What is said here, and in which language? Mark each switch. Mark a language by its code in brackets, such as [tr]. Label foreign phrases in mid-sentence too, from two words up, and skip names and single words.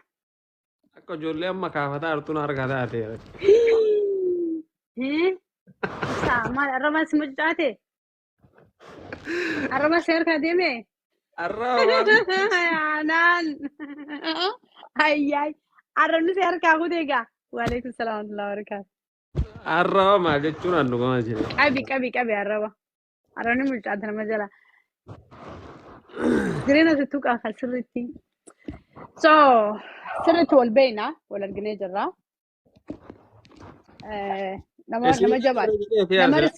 [om] Akka ijoollee amma kaafataa artuun harkaa taate. Maal arrabaan si mucaate? Arrabaan si harkaa deeme? Naan. Ayyaay. Arrabni si harkaa kutee egaa. [ar] وعليكم السلام ورحمة الله وبركاته. [om] Arraba maal jechuun handhugamaa jira. Qabi arraba. Arrabni mucaate nama jala. Jireenya sittuu qaafa sirriitti. So sirriitti wal beekna wal arginee jirra. Nama jabaadha.